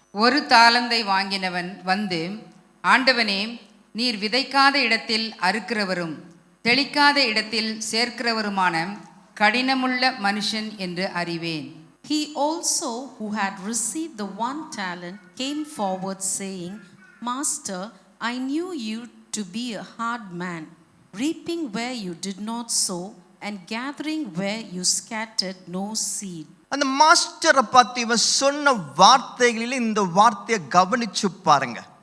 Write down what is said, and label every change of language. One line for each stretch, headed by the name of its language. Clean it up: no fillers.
Tamil: ஒரு தாலந்தை வாங்கினவன் வந்து, ஆண்டவனே, நீர் விதைக்காத இடத்தில் அறுக்கிறவரும் தெளிக்காத இடத்தில் சேர்க்கிறவருமான கடினமுள்ள மனுஷன் என்று அறிவேன்.
English: He also who had received the 1 talent came forward saying, Master, I knew you to be a hard man, reaping where you did not sow and gathering where you scattered no seed.
Tamil: அந்த மாஸ்டரை பார்த்து இவன் சொன்ன வார்த்தைகளில் இந்த வார்த்தையை கவனிச்சு பாருங்க.